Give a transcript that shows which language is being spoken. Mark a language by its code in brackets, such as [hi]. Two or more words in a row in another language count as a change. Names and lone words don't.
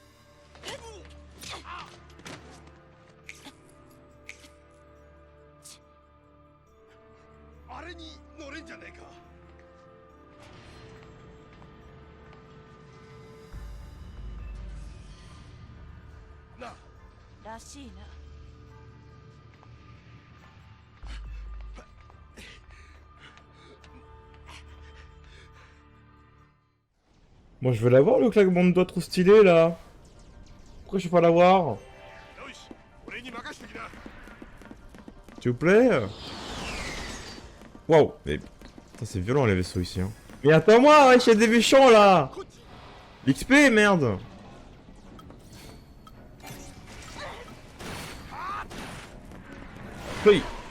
[ja] ああれに乗れんじゃねえか。なあ。らしいな [fr] Moi je veux l'avoir le claquement de doigts trop stylé là. Pourquoi je peux pas l'avoir? [ja] よし、俺に任しときな。 [fr] S'il vous plaît. Waouh, mais putain, c'est violent les vaisseaux ici. Hein. Mais attends-moi, wesh, y'a des méchants là. L'XP, merde. Oui.